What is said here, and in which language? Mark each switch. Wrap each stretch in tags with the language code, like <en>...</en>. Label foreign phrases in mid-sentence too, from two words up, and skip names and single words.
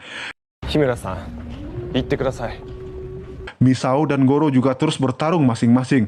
<ja>Himura-san, 言ってください。</ja> <id>Misao dan Goro juga terus bertarung masing-masing.</id>